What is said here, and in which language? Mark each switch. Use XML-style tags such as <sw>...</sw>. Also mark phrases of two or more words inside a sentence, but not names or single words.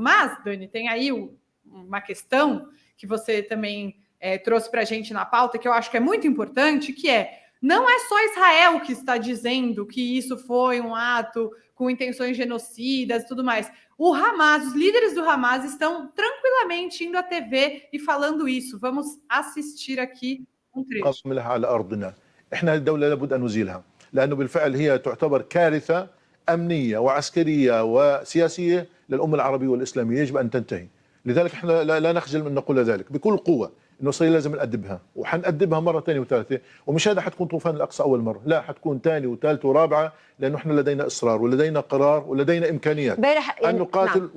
<pt>Mas, Dani, tem aí uma questão que você também trouxe para a gente na pauta, que eu acho que é muito importante, que não é só Israel que está dizendo que isso foi um ato com intenções genocidas e tudo mais. O Hamas, os líderes do Hamas estão tranquilamente indo à TV e falando isso. Vamos assistir aqui um trecho.</pt> <ar>احنا الدولة لابد أن نزيلها لأنه بالفعل هي تعتبر كارثة أمنية وعسكرية وسياسية للأمة العربية والإسلامية، يجب أن تنتهي. لذلك احنا لا نخجل من نقول ذلك بكل قوة، انه إسرائيل لازم نأدبها، وحنأدبها مرة ثانية وثالثة، ومش هذا حتكون طوفان الأقصى أول مرة، لا حتكون ثانية وثالثة ورابعة، لأنه احنا لدينا إصرار ولدينا قرار ولدينا إمكانيات أن نقاتل نعم.</ar>